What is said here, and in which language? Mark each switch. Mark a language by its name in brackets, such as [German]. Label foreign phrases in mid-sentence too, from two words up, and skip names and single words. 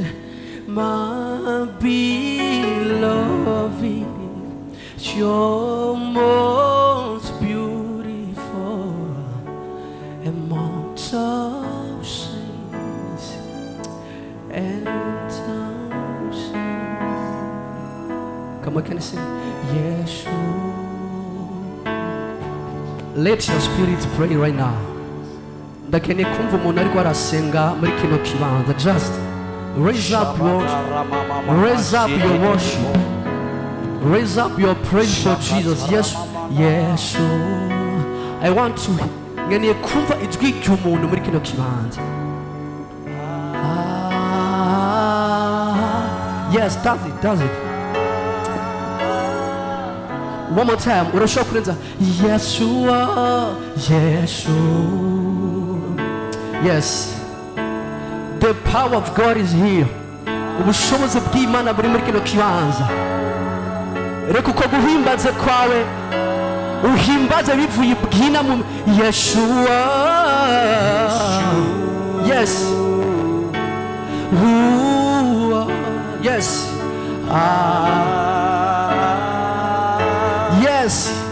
[English] My beloved, you're most beautiful among thousands and thousands. Come on, can you sing? Yeshua. Let your spirit pray right now. [Rundi] Ndakeneye kumva umuntu ariko arasenga muri kino kibanza. [English] Just raise up your worship. Raise up your praise for Jesus. Yes, yes. I want to [Rundi] ngeneye kumva ijwi ry'umuntu muri kino kibanza. [English] Yes, does it. One more time. [Rundi] Urashobora kurenza Yeshua, Yeshua. [English] Yes. The power of God is here. [Rundi] Ubushobozi bw'Imana buri muri kino kibanza. Reka uko guhimbaza kwawe uhimbaza bivuye bwina mu Yeshua. [English] Yes. Yes. Yes.